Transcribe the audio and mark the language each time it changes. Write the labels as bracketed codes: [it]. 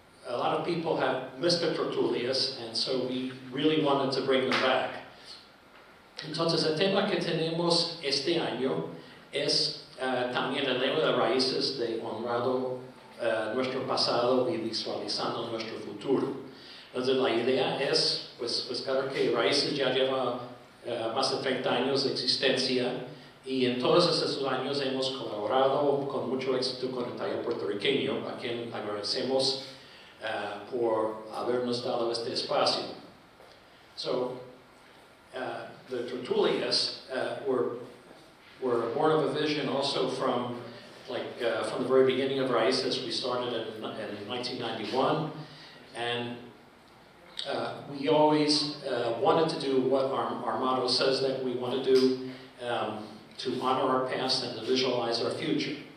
[en] A lot of people have missed the tertulias, and so we really wanted to bring them back. [es] Entonces, el tema que tenemos este año es también el lema de Raíces, de honrando nuestro pasado y visualizando nuestro futuro. Entonces, la idea es, pues claro que Raíces ya lleva más de 30 años de existencia, Y en todos esos años hemos colaborado con mucho éxito con el taller puertorriqueño, a quien agradecemos por habernos dado este espacio. [en] So, the Tertulias were born of a vision also from the very beginning of Raíces. We started in 1991, and we always wanted to do what our motto says that we want to do, to honor our past and to visualize our future.